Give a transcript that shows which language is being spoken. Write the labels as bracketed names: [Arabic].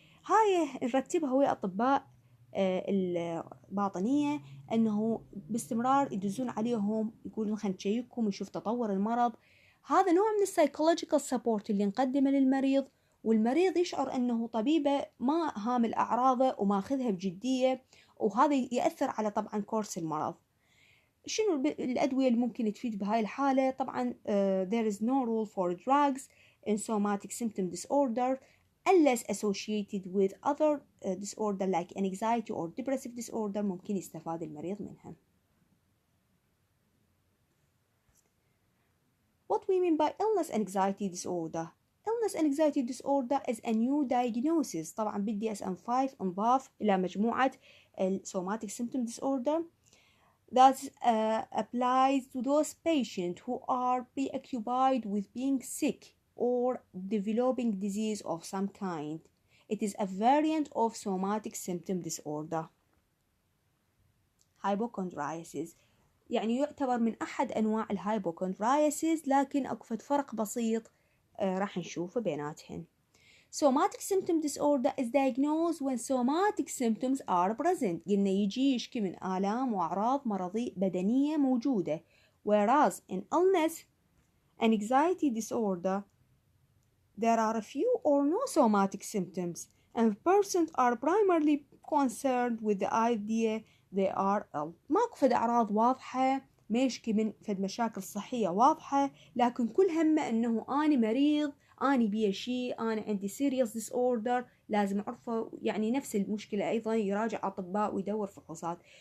[Arabic] هاي نرتبها ويا أطباء الباطنية أنه باستمرار يدزون عليهم يقولون خلينا نشيككم ونشوف تطور المرض. هذا نوع من السايكولوجيكال سبورت اللي نقدمه للمريض، والمريض يشعر أنه طبيبه ما هامل أعراضه وما أخذها بجدية، وهذا يأثر على طبعا كورس المرض. شنو الأدوية اللي ممكن تفيد بهاي الحالة؟ طبعا [English] there is no rule for drugs in somatic symptom disorder unless associated with other disorder like anxiety or depressive disorder [Arabic] ممكن يستفاد المريض منها. [English] What we mean by illness anxiety disorder? Illness anxiety disorder is a new diagnosis. [Arabic] طبعا بالDSM-5 انضاف إلى مجموعة [English] somatic symptom disorder that applies to those patients who are preoccupied with being sick or developing disease of some kind. It is a variant of somatic symptom disorder. [Arabic] Hypochondriasis يعني يعتبر من أحد أنواع الهايبوكوندرايسيس، لكن أكو فرق بسيط راح نشوفه بيناتهن. [English] Somatic symptom disorder is diagnosed when somatic symptoms are present. [Arabic] قلنا يجي يشكي من آلام وأعراض مرضية بدنية موجودة. [English] Whereas in illness anxiety disorder there are a few or no somatic symptoms and persons are primarily concerned with the idea they are ill. [Arabic] ماكو فد أعراض واضحة، ما يشكي من فد مشاكل صحية واضحة، لكن كل همه أنه أنا مريض، أنا بيه شيء، أنا عندي [English] serious disorder، [Arabic] لازم أعرفه. يعني نفس المشكلة أيضا يراجع أطباء ويدور فحوصات.